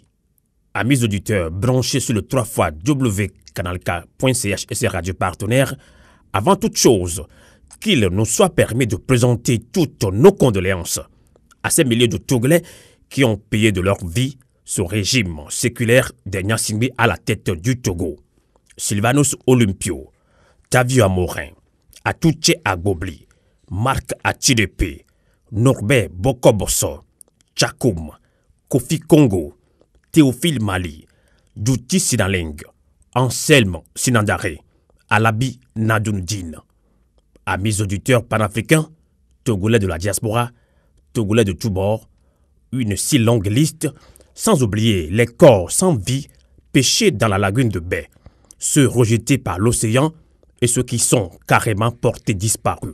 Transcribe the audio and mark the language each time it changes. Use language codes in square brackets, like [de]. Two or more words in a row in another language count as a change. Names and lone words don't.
[fr] Amis auditeurs branchés sur le 3xW-canalk.ch et ses radios partenaires, avant toute chose, qu'il nous soit permis de présenter toutes nos condoléances à ces milliers de Togolais qui ont payé de leur vie ce régime séculaire de Gnassingbé à la tête du Togo. Sylvanus Olympio, Tavio Amorin, Atouche Agobli, Marc Achidepe, Norbert Bokoboso, Tchakoum, Kofi Congo, Théophile Mali, Douti Sinaleng, Anselme Sinandare, Alabi Nadoundine. Amis auditeurs panafricains, Togolais de la diaspora, Togolais de tous bords, une si longue liste, sans oublier les corps sans vie pêchés dans la lagune de Baie, ceux rejetés par l'océan et ceux qui sont carrément portés disparus.